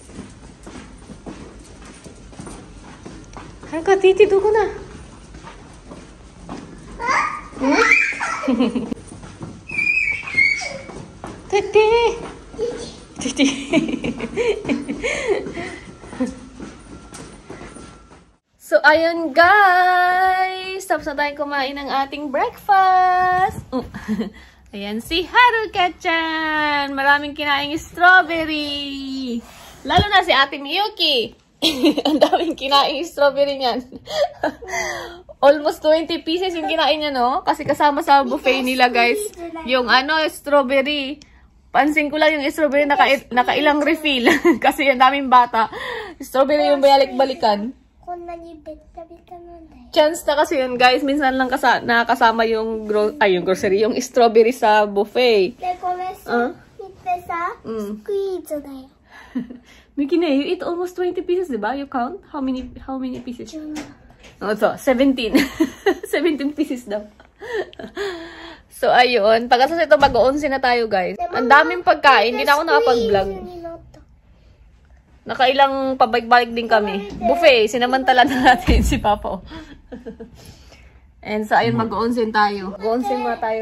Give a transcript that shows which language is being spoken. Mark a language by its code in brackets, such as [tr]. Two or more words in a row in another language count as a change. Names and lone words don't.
[tl] なんかティティどこなティティティティ So, ayun guys! guys, tapos na tayong kumain ng ating breakfast. Ayan, si Haruka-chan. Maraming kinaing strawberry. Lalo na si Ate Miyuki. Ang daming kinaing strawberry niyan. [en] Almost 20 pieces [tl] yung kinain niya, no? Kasi kasama sa buffet nila, guys. Yung strawberry. Pansin ko lang yung strawberry nakailang refill. Kasi yung daming bata. Strawberry yung balik-balikan. Chance na kasi yun, guys. Minsan lang nakakasama yung grocery, yung strawberry sa buffet. [en] Miki, you eat almost 20 pieces, diba? You count? How many pieces? Oh, so, 17. [tl] 17 pieces daw. So, ayun. Pagkatapos ito, mag-11 na tayo, guys. Ang daming pagkain. Hindi na ako nakapag-vlog. Nakailang pabalik-balik din kami. Buffet. Sinamantala na natin si Papa. And so, ayun, mag-11 tayo. Mag-11 muna tayo.